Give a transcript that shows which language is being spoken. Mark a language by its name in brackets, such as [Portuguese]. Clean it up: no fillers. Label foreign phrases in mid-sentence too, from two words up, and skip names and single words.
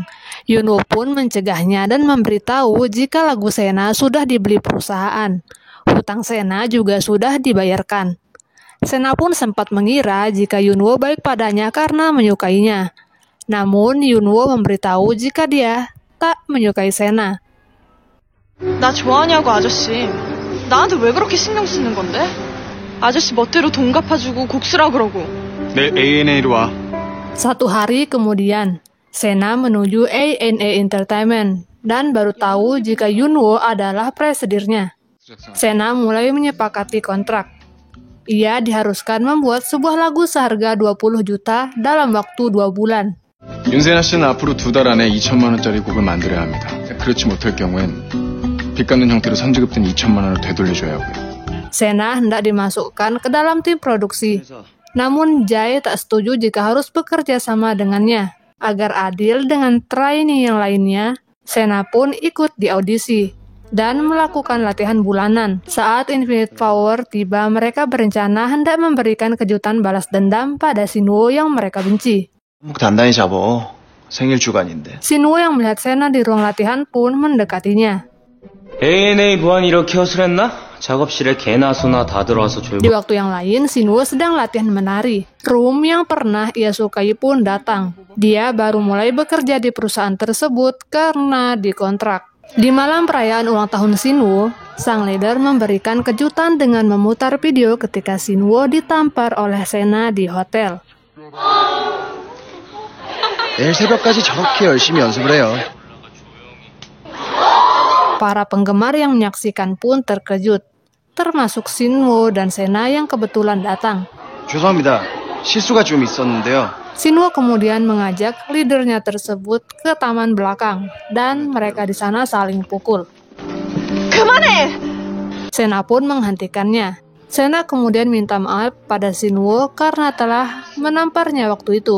[Indonesian] Yunwoo pun mencegahnya dan memberitahu jika lagu Sena sudah dibeli perusahaan. Hutang Sena juga sudah dibayarkan. Sena pun sempat mengira jika Yunwoo baik padanya karena menyukainya. Namun, Yunwoo memberitahu jika dia tak menyukai Sena. [Korean] 나 좋아하냐고 아저씨. 나한테 왜 그렇게 신경 쓰는 건데? 아저씨 멋대로 돈 갚아주고 곡수라 그러고. 내일 A&A로 와. [Indonesian] Satu hari kemudian, Sena menuju A&A Entertainment dan baru tahu jika Yunwoo adalah presidennya. Sena mulai menyepakati kontrak. Ia diharuskan membuat sebuah lagu seharga 20 juta dalam waktu 2 bulan. [Korean] 윤세나 씨는 앞으로 2달 안에 2천만 원짜리 곡을 만들어야 합니다. 그렇지 못할 경우엔 빚 갚는 형태로 선지급된 2천만 원을 되돌려줘야 하고요. [Indonesian] Sena hendak dimasukkan ke dalam tim produksi. Namun Jae tak setuju jika harus bekerja sama dengannya. Agar adil dengan trainee yang lainnya, Sena pun ikut di audisi dan melakukan latihan bulanan. Saat Infinite Power tiba, mereka berencana hendak memberikan kejutan balas dendam pada Sunwoo yang mereka benci. [Korean] 목 단단히 잡어. 생일 주간인데. [Indonesian] Shinwoo yang melihat Sena di ruang latihan pun mendekatinya. [Korean] ANA 보안이 이렇게 허술했나? 작업실에 개나 소나 다 들어와서 [Indonesian] Di [Korean] 졸고. [Indonesian] waktu yang lain, Shinwoo sedang latihan menari. Room yang pernah ia sukai pun datang. Dia baru mulai bekerja di perusahaan tersebut karena dikontrak. Di malam perayaan ulang tahun Shinwoo, sang leader memberikan kejutan dengan memutar video ketika Shinwoo ditampar oleh Sena di hotel. [Korean] 내일 새벽까지 저렇게 열심히 연습을 해요. [Indonesian] Para penggemar yang menyaksikan pun terkejut, termasuk Shinwoo dan Sena yang kebetulan datang. [Korean] 죄송합니다. 실수가 좀 있었는데요. [Indonesian] Shinwoo kemudian mengajak leadernya tersebut ke taman belakang, dan mereka di sana saling pukul. [Korean] 그만해! [Indonesian] Sena pun menghentikannya. Sena kemudian minta maaf pada Shinwoo karena telah menamparnya waktu itu.